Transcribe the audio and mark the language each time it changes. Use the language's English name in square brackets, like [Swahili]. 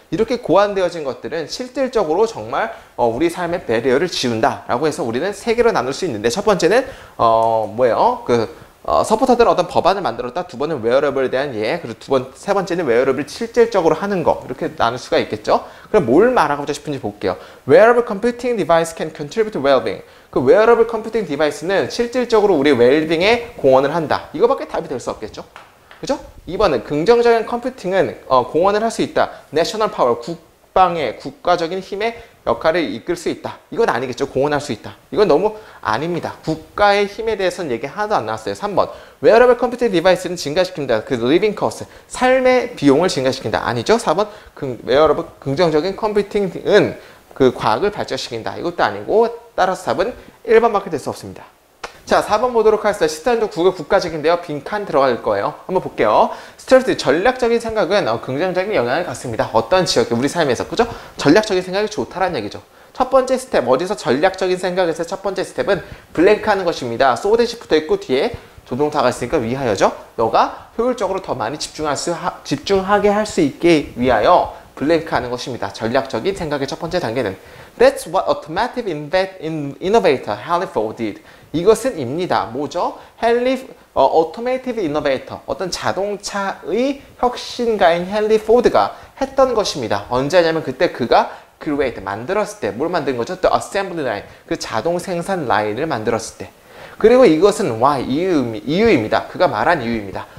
[Korean] 이렇게 고안되어진 것들은 실질적으로 정말 우리 삶의 배리어를 지운다 라고 해서 우리는 세 개로 나눌 수 있는데, 첫 번째는 뭐예요? 서포터들은 어떤 법안을 만들었다. 두 번은 웨어러블에 대한 예. 그리고 세 번째는 웨어러블을 실질적으로 하는 거. 이렇게 나눌 수가 있겠죠. 그럼 뭘 말하고자 싶은지 볼게요. [English] Wearable computing device can contribute to well-being. [Korean] 그 웨어러블 컴퓨팅 디바이스는 실질적으로 우리 웰빙에 공헌을 한다. 이거밖에 답이 될 수 없겠죠. 그죠? 2번은 긍정적인 컴퓨팅은 공헌을 할 수 있다. National power, 국가적인 힘의 역할을 이끌 수 있다. 이건 아니겠죠. 공헌할 수 있다. 이건 너무 아닙니다. 국가의 힘에 대해서는 얘기 하나도 안 나왔어요. 3번. 웨어러블 컴퓨팅 디바이스는 증가시킨다. 그 리빙 코스트, 삶의 비용을 증가시킨다. 아니죠. 4번. 웨어러블 긍정적인 컴퓨팅은 그 과학을 발전시킨다. 이것도 아니고, 따라서 답은 1번밖에 될 수 없습니다. 자, 4번 보도록 하겠습니다. 시스템적 국가적인데요. 빈칸 들어갈 거예요. 한번 볼게요. 스트레스, 전략적인 생각은 긍정적인 영향을 갖습니다. 어떤 지역에, 우리 삶에서. 그죠? 전략적인 생각이 좋다라는 얘기죠. 첫 번째 스텝, 어디서 전략적인 생각에서 첫 번째 스텝은 블랭크 하는 것입니다. 소댓이 붙어 있고 뒤에 조동사가 있으니까 위하여죠. 너가 효율적으로 더 많이 집중하게 할 수 있게 위하여 블랭크 하는 것입니다. 전략적인 생각의 첫 번째 단계는 [English] That's what automotive innovator Henry Ford did. [Korean] 이것은 입니다. 뭐죠? automotive innovator, 어떤 자동차의 혁신가인 헨리 포드가 했던 것입니다. 언제 하냐면 그때 그가 만들었을 때. 뭘 만든 거죠? [English] The assembly line, [Korean] 그 자동 생산 라인을 만들었을 때. 그리고 이것은 why, 이유입니다. 그가 말한 이유입니다.